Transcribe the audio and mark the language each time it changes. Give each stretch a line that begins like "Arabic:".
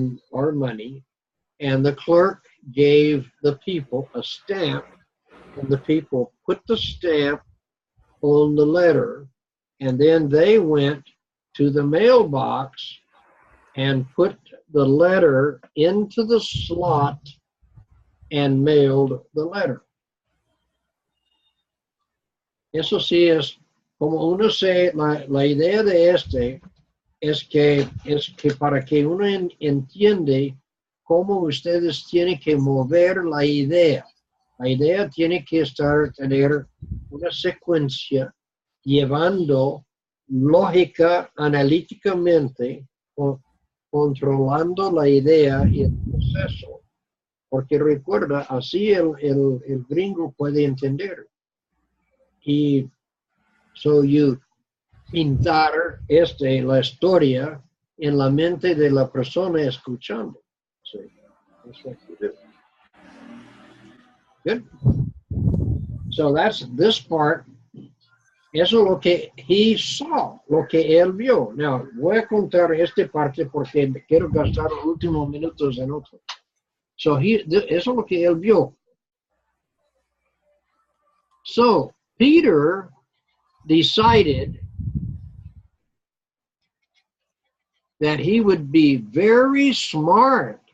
English: or money, and the clerk gave the people a stamp, and the people put the stamp on the letter, and then they went to the mailbox and put the letter into the slot and mailed the letter.
Spanish: Eso sí es como uno se, la idea de este es que para que uno entiende cómo ustedes tienen que mover la idea. La idea tiene que tener una secuencia llevando lógica analíticamente, controlando la idea y el proceso. Porque recuerda, así el gringo puede entender. Y
English: so you
Spanish: pintar la historia en la mente de la persona escuchando.
English: Sí, that's what you do. Good. So that's this part.
Spanish: Eso es lo que
English: he saw,
Spanish: lo que él vio.
English: Now,
Spanish: voy a contar esta parte porque quiero gastar los últimos minutos en otro. So eso es lo que él vio.
English: So Peter decided that he would be very smart.